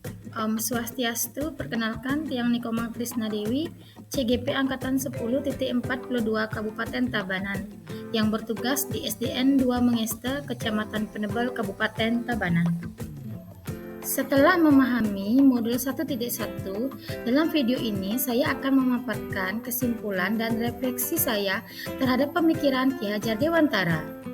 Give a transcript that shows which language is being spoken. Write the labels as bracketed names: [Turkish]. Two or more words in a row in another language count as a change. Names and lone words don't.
[Sanskrit] Om Swastiastu, [Indonesian] perkenalkan Tiang Nikomang Trisna Dewi, CGP Angkatan 10.42 Kabupaten Tabanan, yang bertugas di SDN 2 Mengeste, Kecamatan Penebel, Kabupaten Tabanan. Setelah memahami modul 1.1, dalam video ini saya akan memaparkan kesimpulan dan refleksi saya terhadap pemikiran Ki Hajar Dewantara.